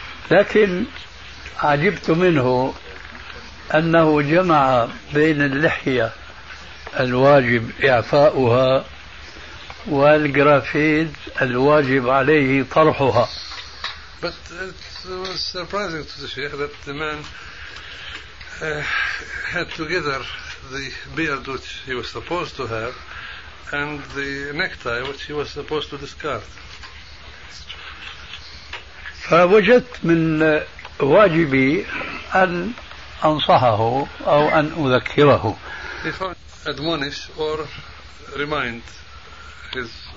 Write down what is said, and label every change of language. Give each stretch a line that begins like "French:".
Arabic: لكن عجبت منه أنه جمع بين اللحية الواجب إعفاؤها والجرافيت الواجب عليه طرحها.
English: But it was surprising to the Sheikh that the man had together the beard which he was supposed to have and the necktie which he was supposed to discard.
Arabic: فوجدت من واجبي أن أنصحه أو أن أذكره.
English: If I admonish or remind his